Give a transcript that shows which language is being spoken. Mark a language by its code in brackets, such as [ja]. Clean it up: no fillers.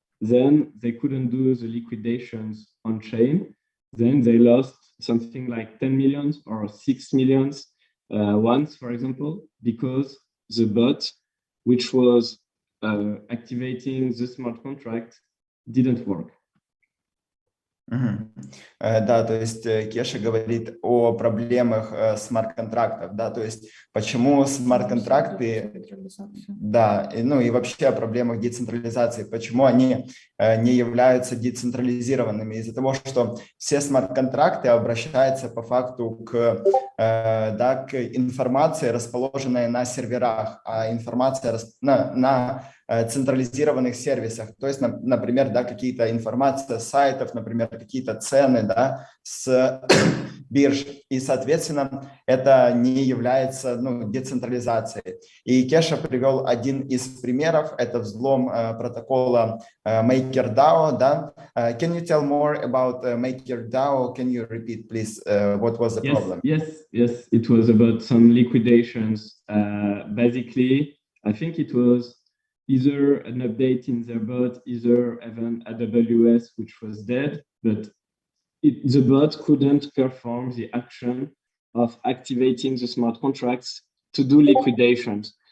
[en] Then they couldn't do the liquidations on chain. Then they lost something like 10 million or 6 million once, for example, because the bot, which was activating the smart contract, didn't work. [ru] Да, то есть Кеша говорит о проблемах смарт-контрактов, да, то есть почему смарт-контракты, да, ну и вообще о проблемах децентрализации, почему они не являются децентрализированными, из-за того, что все смарт-контракты обращаются по факту к информации, расположенной на серверах, а информация на централизированных сервисах, то есть, например, да, какие-то информация с сайтов, например, какие-то цены, да, с бирж, и, соответственно, это не является, ну, децентрализацией. И Кеша привел один из примеров, это взлом протокола MakerDAO, да. [en] Can you tell more about MakerDAO? Can you repeat, please, what was the problem? Yes, it was about some liquidations. Basically, I think it was either an update in their bot, either even AWS, which was dead, but the bot couldn't perform the action of activating the smart contracts to do liquidations.